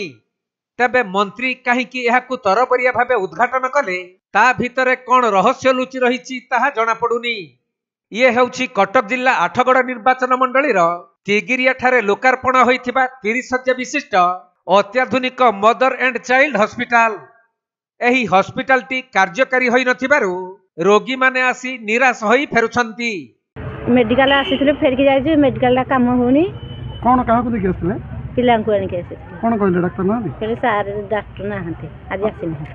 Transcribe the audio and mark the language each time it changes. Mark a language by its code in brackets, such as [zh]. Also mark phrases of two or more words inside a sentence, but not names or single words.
[or] ତେବେ ମନ୍ତ୍ରୀ କାହିଁ ଏହାକୁ ତରବରିଆ ଭାବେ ଉଦ୍ଘାଟନ କଲେ ତା ଭିତରେ କେଉଁ ରହସ୍ୟ ଲୁଚି ରହି ତାହା ଜଣା ପଡୁନି। ଏ ହେଉଛି କଟକ ଜିଲ୍ଲା ଆଠଗଡ଼ ନିର୍ବାଚନ ମଣ୍ଡଳୀ ତିଗିରିଆ ଠାରେ ଲୋକାର୍ପଣ ହୋଇଥିବା 30 ଶଯ୍ୟା ବିଶିଷ୍ଟ ଅତ୍ୟାଧୁନିକ [en] mother and child hospital. [or] ଏହି ହସ୍ପିଟାଲଟି କାର୍ଯ୍ୟକାରୀ ହୋଇ ନଥିବାରୁ ରୋଗୀ ମାନେ ଆସି ନିରାଶ ହୋଇ ଫେରୁଛନ୍ତି। ମେଡିକାଲ ଆସିଥିଲେ ଫେରିକି ଯାଉଛି, ମେଡିକାଲ କାମ ହେଉନି। କୋଉ କାହା କୁ ଦେଖି ଆସିଥିଲେ? ପିଲାଙ୍କୁ ଆଣି କି ଆସିଥିଲେ। କୋଉ କହିଲେ ଡାକ୍ତର ନାହାନ୍ତି? କହିଲେ ସାର ଡାକ୍ତର ନାହାନ୍ତି, ଆଜି ଆସିନି।